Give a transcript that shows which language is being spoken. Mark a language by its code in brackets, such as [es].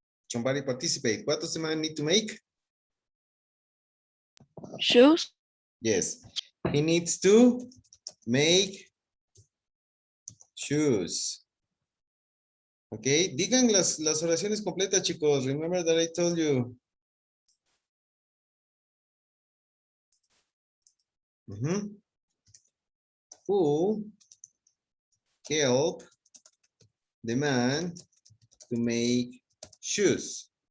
[en] Somebody participate. What does the man need to make? Shoes. Yes, he needs to make shoes. [es] Okay, digan las oraciones completas, chicos. [en] Remember that I told you. Who help the man to make shoes?